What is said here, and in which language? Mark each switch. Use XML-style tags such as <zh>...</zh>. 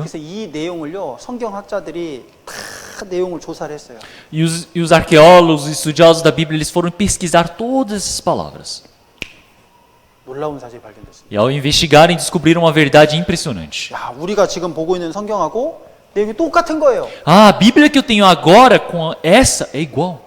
<ko>그래서 이 내용을요 성경학자들이 다 내용을 조사를 했어요.</ko> <pt>E os arqueólogos, estudiosos da Bíblia, eles foram pesquisar todas essas palavras.</pt> <ko>놀라운 사실이 발견됐습니다.</ko> <pt>E ao investigarem, descobriram uma verdade impressionante.</pt> <ko>야, 우리가 지금 보고 있는 성경하고 내용이 똑같은 거예요.</ko> <pt>A Bíblia que eu tenho agora com essa é igual.</pt>